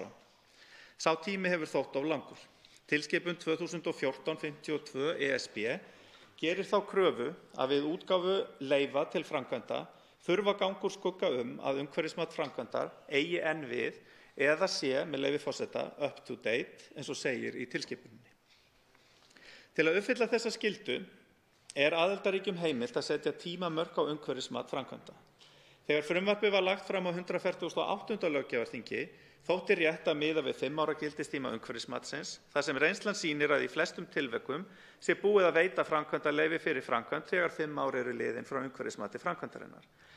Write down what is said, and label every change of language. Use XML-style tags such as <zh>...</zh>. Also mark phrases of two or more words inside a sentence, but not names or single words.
<is>Sá tími hefur þótt of langur. Tilskipun 2014/52 ESB gerir þá kröfu að við útgáfu leyfa til framkvæmda þurfa að ganga úr skugga að umhverfismat framkvæmdar eigi enn við eða sé, með leyfi forseta,</is> <en>up to date,</en> <is>eins og segir í tilskipuninni. Til að uppfylla þessa skyldu aðildarríkjum heimilt að setja tímamörk á umhverfismat framkvæmda. Þegar frumvarpið var lagt fram á 148. löggjafarþingi þótti rétt að miða við 5 ára gildistíma umhverfismatsins, þar sem reynslan sýnir að í flestum tilvikum sé búið að veita framkvæmdaleyfi fyrir framkvæmd þegar 5 ár eru liðin frá umhverfismati framkvæmdarinnar.</is>